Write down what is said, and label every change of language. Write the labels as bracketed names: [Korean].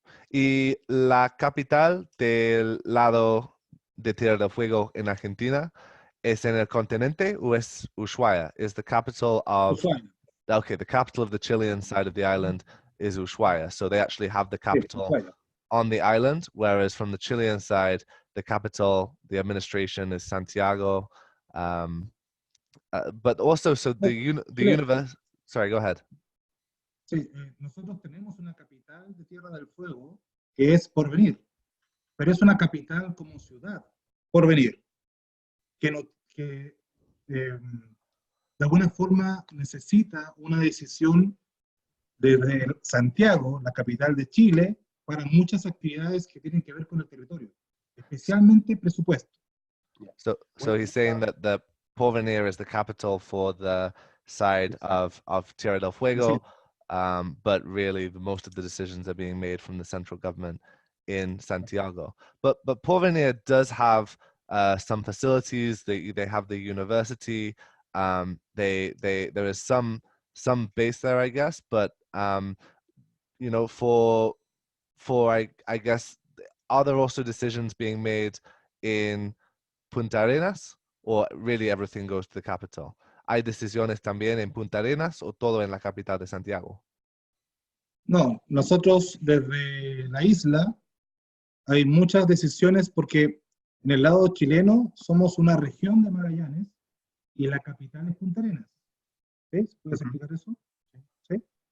[Spanish] Y la capital del lado de Tierra del Fuego en Argentina, ¿es en el continente o es Ushuaia? [English] Is the capital of... Ushuaia. Okay, the capital of the Chilean side of the island is Ushuaia. So they actually have the capital on the island, whereas from the Chilean side, the capital, the administration is Santiago. But also, so the universe... Sorry, go ahead. [Spanish] Sí, nosotros tenemos una capital de Tierra del Fuego que es Porvenir, pero es una capital como ciudad, Porvenir, que de alguna forma necesita una decisión desde Santiago, la capital de Chile, para muchas actividades que tienen que ver con el territorio, especialmente presupuesto. [English] So he's saying that the Porvenir is the capital for the side of Tierra del Fuego, but really most of the decisions are being made from the central government in Santiago. But Porvenir does have some facilities. They have the university. There is some base there, I guess, but you know, for I guess, are there also decisions being made in Punta Arenas, or really everything goes to the capital? [Spanish] ¿Hay decisiones también en Punta Arenas o todo en la capital de Santiago? No, nosotros desde la isla hay muchas decisiones porque en el lado chileno somos una región de Magallanes y la capital es Punta Arenas. ¿Sí? ¿Puedes explicar eso? ¿Sí?